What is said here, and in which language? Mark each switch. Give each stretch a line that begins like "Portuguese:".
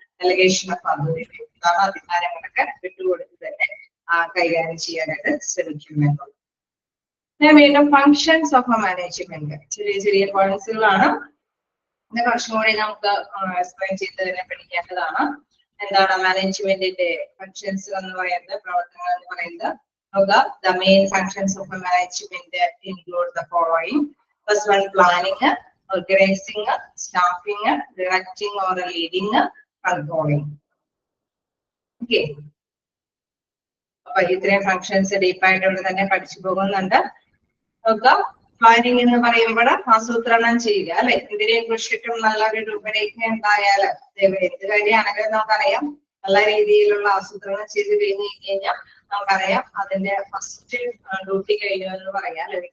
Malayalam: Delegation of authority, അധികാരങ്ങളൊക്കെ വിട്ടുകൊടുത്ത് തന്നെ കൈകാര്യം ചെയ്യാനായിട്ട് ശ്രമിക്കുന്നുള്ളൂ. വീണ്ടും ഫങ്ഷൻസ് ഓഫ് മാനേജ്മെന്റ്, ചെറിയ ചെറിയ പോയിന്റ്സുകളാണ്. കുറച്ചും കൂടി നമുക്ക് എക്സ്പ്ലെയിൻ ചെയ്ത് തന്നെ പഠിക്കേണ്ടതാണ്. എന്താണ് മാനേജ്മെന്റിന്റെ ഫങ്ഷൻസ് എന്ന് പറയുന്നത്, പ്രവർത്തനങ്ങൾ എന്ന് പറയുന്നത്?
English: The main functions of a management include the following. First one, planning, organizing, staffing, directing or leading, controlling. Okay.
Malayalam: അപ്പൊ ഇത്രയും ഫങ്ഷൻസ് ഡീപ്പായിട്ടുള്ള തന്നെ പഠിച്ചു പോകുന്നുണ്ട്. പ്ലാനിങ് എന്ന് പറയുമ്പോൾ ആസൂത്രണം ചെയ്യുക അല്ലെ. ഇതിനെ കുറിച്ചിട്ടും നല്ലൊരു രൂപരേഖ ഉണ്ടായാല് എന്ത് കാര്യമാണെങ്കിലും നമുക്കറിയാം നല്ല രീതിയിലുള്ള ആസൂത്രണം ചെയ്ത് കഴിഞ്ഞ് കഴിഞ്ഞാൽ നമുക്കറിയാം അതിന്റെ ഫസ്റ്റ് ഡ്യൂട്ടി കഴിഞ്ഞു എന്ന് പറയാം.